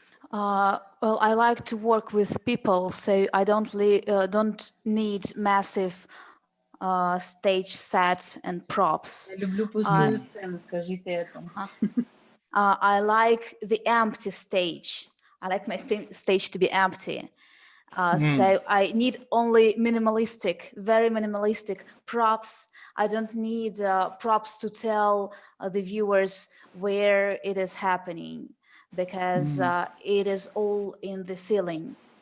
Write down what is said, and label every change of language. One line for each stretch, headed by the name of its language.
English: Well, I like to work with people, so I don't need massive stage sets and props.
Russian: Я люблю пустую сцену, скажите это.
English: I like the empty stage. I like my stage to be empty. So I need only very minimalistic props. I don't need props to tell the viewers where it is happening, because it is all in the feeling.